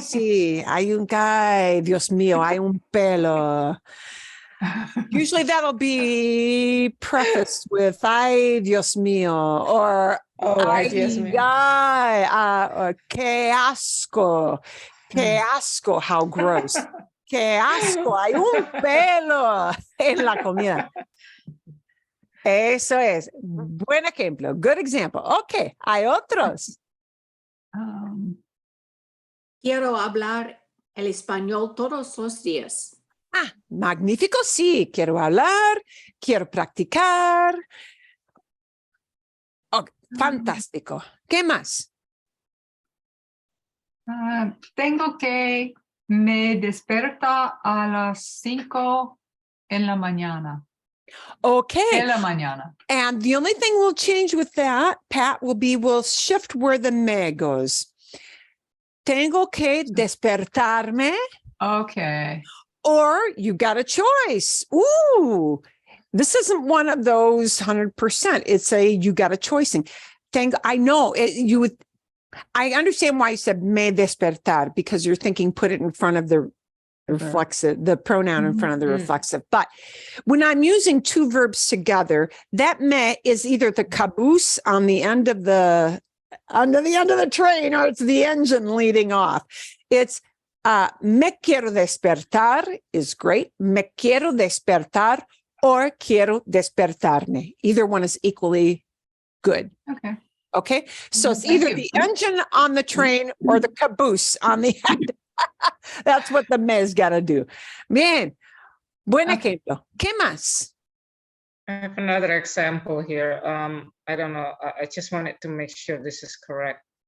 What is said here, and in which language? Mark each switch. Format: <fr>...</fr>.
<es>Sí, hay un guy, Dios mío, hay un pelo.</es> <en>Usually that'll be prefaced with</en> <es>ay, Dios mío,</es> <en>or</en> <es>ay, Dios mío.</es> <en>or</en> <es>qué asco,</es> <en>how gross.</en> <es>Qué asco, hay un pelo en la comida. Eso es. Buen ejemplo.</es> <en>Good example.</en> <es>Ok, hay otros. Quiero hablar el español todos los días. Magnífico, sí. Quiero hablar, quiero practicar. Fantástico. ¿Qué más? Tengo que me desperta a las 5 en la mañana.</es> <en>Okay.</en> <es>De la mañana.</es> <en>And the only thing we'll change with that, Pat, will be we'll shift where the me goes.</en> <es>Tengo que despertarme.</es> <en>Okay. Or you got a choice. Ooh, this isn't one of those 100%. It's a you got a choicing. I know it, I understand why you said</en> <es>me despertar,</es> <en>because you're thinking put it in front of the reflexive, the pronoun in front of the reflexive. But when I'm using two verbs together, that me is either the caboose on the end of the train, or it's the engine leading off. It's</en> <es>me quiero despertar</es> <en>is great.</en> <es>Me quiero despertar or quiero despertarme.</es> <en>Either one is equally good. Okay. Okay. So it's Thank either you. the engine on the train or the caboose on the end. That's what the me's got to do.</en> <es>Bien. Buen ejemplo. ¿Qué más?</es> <en>I have another example here. I don't know. I just wanted to make sure this is correct.</en>